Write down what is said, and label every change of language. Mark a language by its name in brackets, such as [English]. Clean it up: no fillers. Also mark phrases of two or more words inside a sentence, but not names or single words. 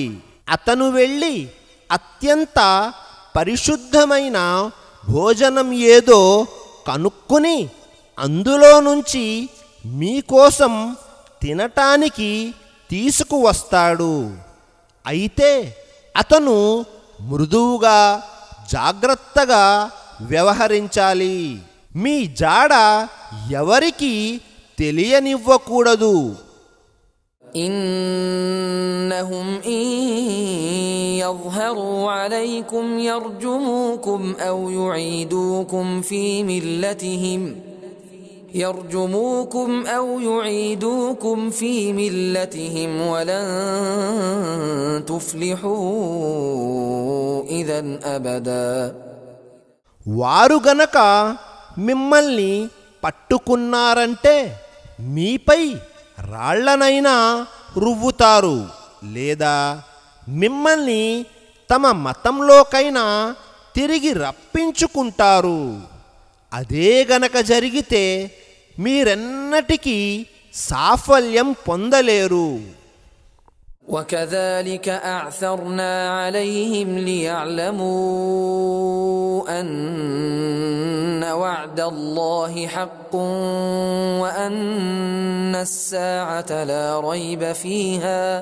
[Telugu] అతను వెళ్ళి అత్యంత పరిశుద్ధమైన భోజనం ఏదో కనుక్కుని అందులో నుంచి మీకోసం తినటానికి తీసుకువస్తాడు. అయితే అతను మృదువుగా జాగ్రత్తగా వ్యవహరించాలి. మీ జాడ ఎవరికి తెలియనివ్వకూడదు. [Arabic] إنهم إن يظهروا عليكم يرجموكم أو يعيدوكم في ملتهم ولن تفلحوا إذا أبدا. [Telugu] వారు గనక మిమ్మల్ని పట్టుకున్నారంటే మీపై రాళ్లనైనా రువ్వుతారు, లేదా మిమ్మల్ని తమ మతంలోకైనా తిరిగి రప్పించుకుంటారు. అదే గనక జరిగితే మీరెన్నటికీ సాఫల్యం పొందలేరు. [Arabic] وكذلك أعثرنا عليهم ليعلموا أن وعد الله حق وأن الساعة لا ريب فيها